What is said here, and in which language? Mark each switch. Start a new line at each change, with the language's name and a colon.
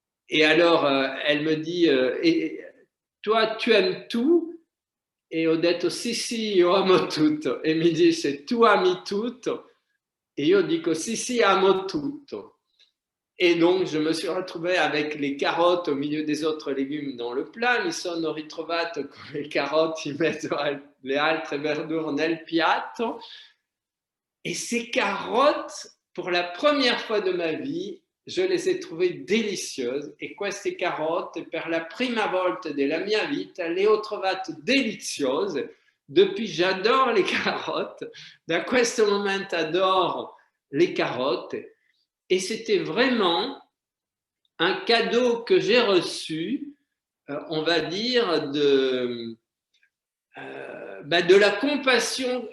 French: Et alors, elle me dit, et toi, tu aimes tout?
Italian: E ho detto, sì, sì, io amo tutto. E mi dice, tu ami tutto? E io dico, sì, sì, amo tutto.
French: Et donc, je me suis retrouvé avec les carottes au milieu des autres légumes dans le plat.
Italian: Mi sono ritrovato con le carotte in mezzo alle altre verdure nel piatto.
French: Et ces carottes, pour la première fois de ma vie, je les ai trouvées délicieuses.
Italian: E queste carotte, per la prima volta della mia vita, le ho trovate deliziose.
French: Depuis, j'adore les carottes.
Italian: Da questo momento adoro
French: les carottes. Et c'était vraiment un cadeau que j'ai reçu, on va dire, de la compassion.